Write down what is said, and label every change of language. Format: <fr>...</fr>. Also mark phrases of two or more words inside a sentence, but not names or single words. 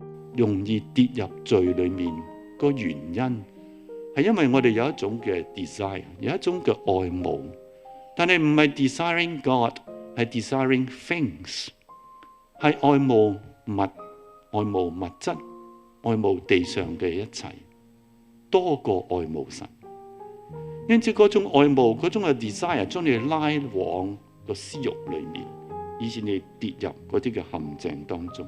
<yue>容易跌入罪裏面個原因，係因為我哋有一種嘅 desire， 有一種嘅愛慕，但係唔係</yue> <en>desiring God，</en> <yue>係</yue> <en>desiring things，</en> <yue>係愛慕物質，愛慕地上嘅一切，多過愛慕神。因此嗰種愛慕，嗰種嘅 desire 將你拉往個私慾裏面，以致你跌入嗰啲嘅陷阱當中。</yue>